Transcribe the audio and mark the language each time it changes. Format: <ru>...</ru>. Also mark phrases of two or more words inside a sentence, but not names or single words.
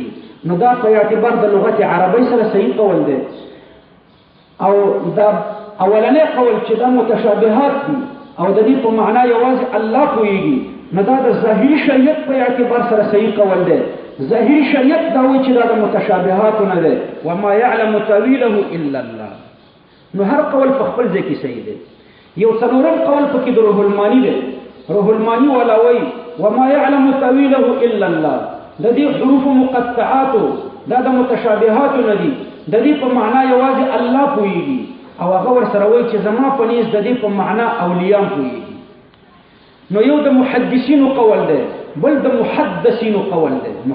<ps>نو دا په اعتبار د لغت عربی سره صحیح قول دی. او دا اولنې قول چې دا متشابهات دي او د دې په معنا یوازې الله پوهیږي، نو دا د ظاهري شریعت په اعتبار سره صحیح قول دی. ظاهري شریعت دا وایي چې دا د متشابهات نه دی.</ps> <ar>وما يعلم تاويله الا الله.</ar> <ps>نو هر قول په خپل ځای کې صحیح دی. یو څلورم قول پکې د روح المانی دی. روح المانی ولا وایي</ps> <ar>وما يعلم تاويله الا الله.</ar> <ps>د دې حروف مقطعات دا د متشابهات نه دي، د دې په معنا یوازې الله پوهیږي او هغه ورسره وایي چې زما په نيز د دې په معنا اولیاء پوهیږي. نو یو د محدثینو قول دی، بل د محدثینو قول دی.</ps>